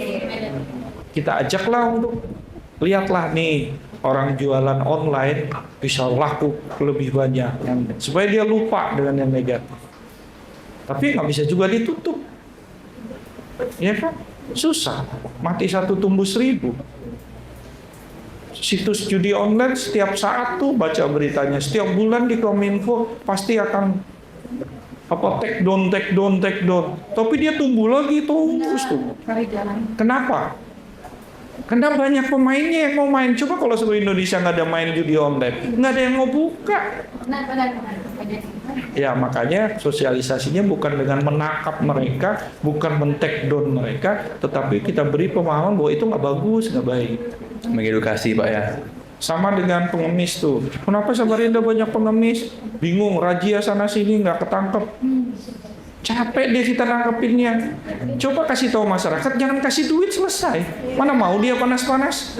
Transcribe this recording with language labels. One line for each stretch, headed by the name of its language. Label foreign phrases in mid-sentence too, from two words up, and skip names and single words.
Indonesian: Kita ajaklah untuk lihatlah nih, orang jualan online bisa laku lebih banyak, supaya dia lupa dengan yang negatif. Tapi nggak bisa juga ditutup, ya kan? Susah, mati satu tumbuh 1000. Situs judi online setiap saat tuh baca beritanya, setiap bulan di Kominfo pasti akan
English: take down.
Indonesian: Tapi dia tumbuh lagi terus tuh. Kenapa? Karena banyak pemainnya yang mau main. Coba kalau seluruh Indonesia nggak ada main judi online, nggak ada yang mau buka. Ya, makanya sosialisasinya bukan dengan menangkap mereka, bukan
English: men-take down
Indonesian: mereka, tetapi kita beri pemahaman bahwa itu nggak bagus, nggak baik. Mengedukasi Pak ya. Sama dengan pengemis tuh. Kenapa Samarinda banyak pengemis? Bingung, razia sana sini nggak ketangkep. Capek dia kita nangkepinnya. Coba kasih tahu masyarakat, jangan kasih duit selesai. Mana mau dia panas-panas?